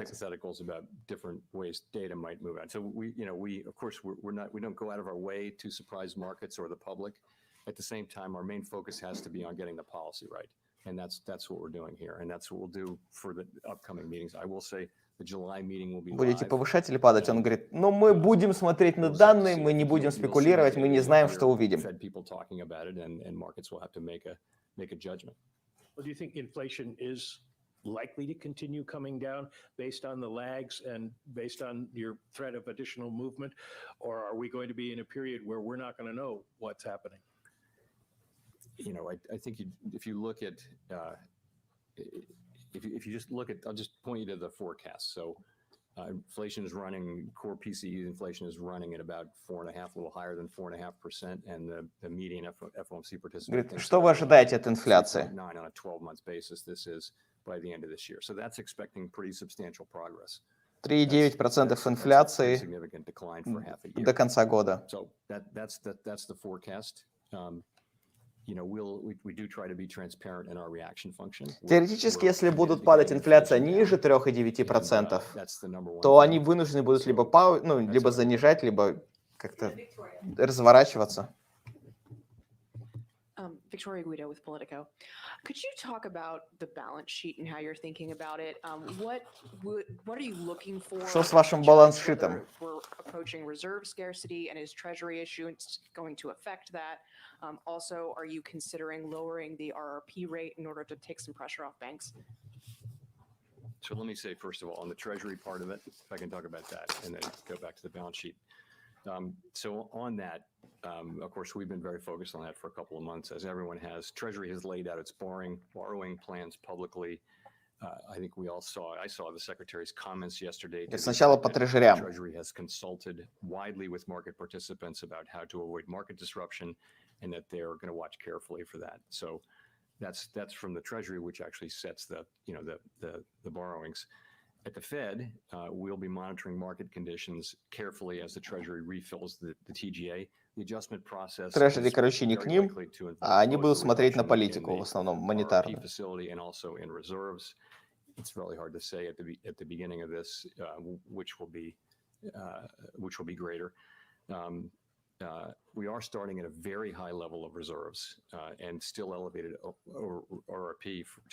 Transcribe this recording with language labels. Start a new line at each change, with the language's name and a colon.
English: Hypotheticals about different ways data might move out. So we of course we don't go out of our way to surprise markets or the public. At the same time, our main focus has to be on getting the policy right, and that's what we're doing here, and that's what we'll do for the upcoming meetings. I will say the July meeting will be
Russian: Будете
English: live.
Russian: повышать или падать? Он говорит, ну мы будем смотреть на данные, мы не будем спекулировать, мы не знаем, что увидим.
English: Fed people talking about it, and markets will have to make a judgment. Well, do you think inflation is likely to continue coming down based on the lags and based on your threat of additional movement? Or are we going to be in a period where we're not going to know what's happening? I think if you look at, if you just look at, I'll just point you to the forecast. So inflation is running, core PCE inflation is running at about 4.5%, a little higher than 4.5%, and the median FOMC participant.
Russian: Говорит, что вы ожидаете от инфляции?
English: 9 on a 12-month basis. This is by the end of this year. So that's expecting pretty substantial progress.
Russian: 3,9% инфляции
English: Significant decline for half a year.
Russian: до конца года.
English: So that's the forecast. We do try to be transparent in our reaction function.
Russian: Теоретически, если будут падать инфляция ниже 3,9%, то они вынуждены будут либо занижать, либо как-то разворачиваться.
English: Victoria Guido with Politico. Could you talk about the balance sheet and how you're thinking about it? What are you looking for?
Russian: Что с вашим балансшитом?
English: We're approaching reserve scarcity, and is Treasury issuance going to affect that? Also, are you considering lowering the RRP rate in order to take some pressure off banks? So let me say, first of all, on the Treasury part of it, if I can talk about that, and then go back to the balance sheet. So on that, of course, we've been very focused on that for a couple of months, as everyone has. Treasury has laid out its borrowing plans publicly. I think I saw the Secretary's comments yesterday.
Russian: Сначала по трежерям.
English: Treasury has consulted widely with market participants about how to avoid market disruption, and that they're going to watch carefully for that. So that's from the Treasury, which actually sets the borrowings. At the Fed, we'll be monitoring market conditions carefully as the Treasury refills the TGA. The adjustment process.
Russian: Treasury, короче, не к ним, а они будут смотреть на политику, в основном монетарную.
English: And also in reserves. It's really hard to say at the beginning of this which will be greater. We are starting at a very high level of reserves and still elevated RRP.